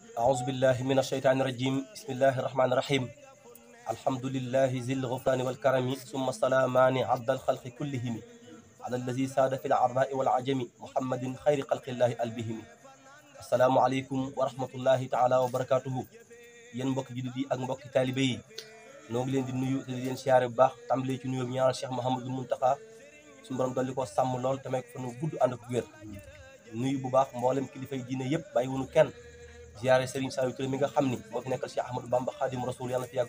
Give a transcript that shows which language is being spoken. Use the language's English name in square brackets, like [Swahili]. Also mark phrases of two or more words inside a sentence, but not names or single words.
[Arabic] أعوذ بالله من الشيطان الرجيم بسم الله الرحمن الرحيم الحمد لله ذي الغفران والكرم ثم السلامان عبد الخلق كلهم على الذي ساد في العراء والعجم محمد خير خلق الله البهم السلام عليكم ورحمة الله تعالى وبركاته [Wolof] yéen mbokk jullit yi ak mbokk taalibe yi noo ngi leen di nuyu te di leen siyaare bu baax tàmbalee ci nuyoo ñaanal Cheikh Mouhamadou Mountakha suñu borom dolli ko sàmm lool te may ko fa nu gudd ànd ak wér nuyu bu baax mboolem kilifay diine yëpp bàyyi wunu kenn siyaare Serigne Saliou Touré mi nga xam ni moo fi nekkal Cheikh Ahmadou Bamba Khadim Rasoul yàlla na fi yàgg